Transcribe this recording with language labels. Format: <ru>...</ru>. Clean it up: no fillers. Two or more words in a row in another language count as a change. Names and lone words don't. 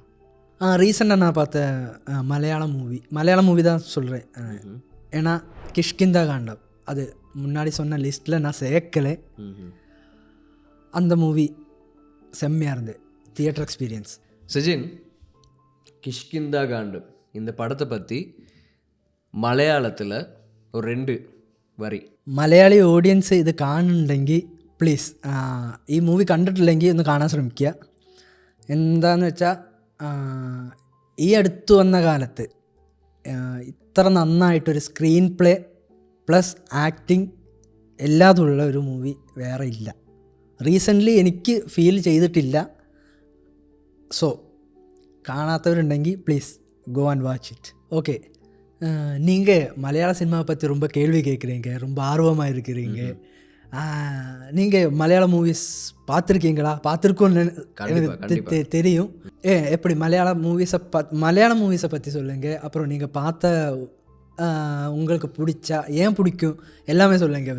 <ta>ரீசெண்டாக நான் பார்த்த மலையாள மூவி தான் சொல்கிறேன். ஏன்னா கிஷ்கிந்தா காண்டம் அது முன்னாடி சொன்ன லிஸ்ட்டில் நான் சேர்க்கலை. அந்த மூவி செம்மையாக இருந்தது,</ta> <en>theatre experience.</en> <ta>சஜின், கிஷ்கிந்தா காண்டம் இந்த படத்தை பற்றி</ta> <ml>മലയാളത്തിൽ ഒരു 2 വരി. മലയാളി ഓഡിയൻസ് ഇത് കാണുന്നുണ്ടെങ്കിൽ പ്ലീസ് ഈ മൂവി കണ്ടിട്ടില്ലെങ്കിൽ ഒന്ന് കാണാൻ ശ്രമിക്കുക. എന്താണെന്ന് വെച്ചാൽ ഈ അടുത്ത് വന്ന കാലത്ത് ഇത്ര നന്നായിട്ടൊരു</ml> <en>screen play plus acting</en> <ml>എല്ലാതുള്ള ഒരു മൂവി വേറെ ഇല്ല. റീസെൻ്റ്ലി എനിക്ക് ഫീൽ ചെയ്തിട്ടില്ല. ஸோ കാണാത്തവരുണ്ടെങ്കിൽ</ml> <en>please go and watch it.</en> <ta>ஓகே, நீங்கள் மலையாள சினிமாவை பற்றி ரொம்ப கேள்வி கேட்குறீங்க, ரொம்ப ஆர்வமாக இருக்கிறீங்க. நீங்கள் மலையாள மூவிஸ் பார்த்துருக்கீங்களா? பார்த்துருக்கோன்னு எனக்கு தெரியும். எப்படி மலையாள மூவிஸை பற்றி சொல்லுங்கள். அப்புறம் நீங்கள் பார்த்த உங்களுக்கு பிடிச்சா, ஏன் பிடிக்கும், எல்லாமே சொல்லுங்கள்.</ta>